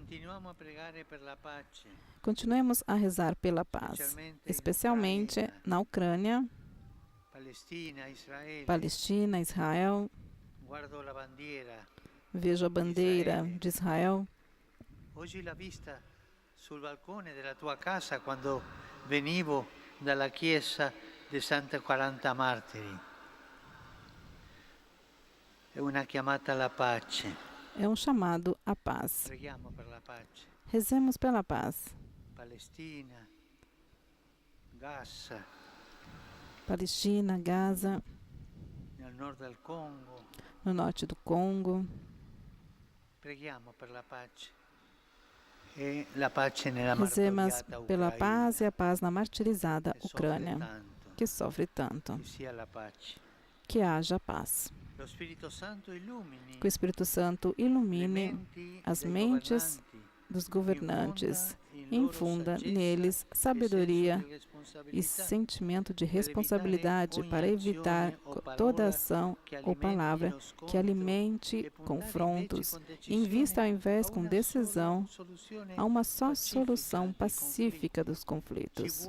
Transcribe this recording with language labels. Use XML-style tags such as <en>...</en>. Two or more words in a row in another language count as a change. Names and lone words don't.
<pt>Continuemos a rezar pela paz, especialmente na Ucrânia, Palestina, Israel. Vejo a bandeira de Israel.</pt> <it>Hoje la vista sul balcone della tua casa quando venivo dalla chiesa di Santa 40 Martiri. È una chiamata alla pace.</it> <pt>É um chamado à paz.</pt> <it>Preghiamo per la pace.</it> <pt>Rezemos pela paz. Palestina, Gaza. Palestina, Gaza.</pt> <it>Nel nord del Congo.</it> <pt>No norte do Congo.</pt> <it>Preghiamo per la pace. E la pace nella</it> <pt>Rezemos</pt> <it>martoriata</it> <pt>pela</pt> <it>Ucraina.</it> <pt>paz e a paz na martirizada</pt> <it>Che</it> <pt>Ucrânia,</pt> <it>soffre tanto.</it> <pt>que sofre tanto.</pt> <it>Che sia la pace.</it> <pt>Que haja paz.</pt> <it>Lo Spirito Santo illumini</it> <pt>Que o Espírito Santo ilumine</pt> <it>menti</it> <pt>as</pt> <it>dei</it> <pt>mentes</pt> <it>governanti,</it> <pt>dos governantes,</pt> <it>infunda</it> <pt>infunda neles sabedoria e</pt> <it>senso</it> <pt>sentimento de responsabilidade para evitar toda ação ou palavra que alimente confrontos e invista ao invés com decisão a uma só solução pacífica dos conflitos.</pt>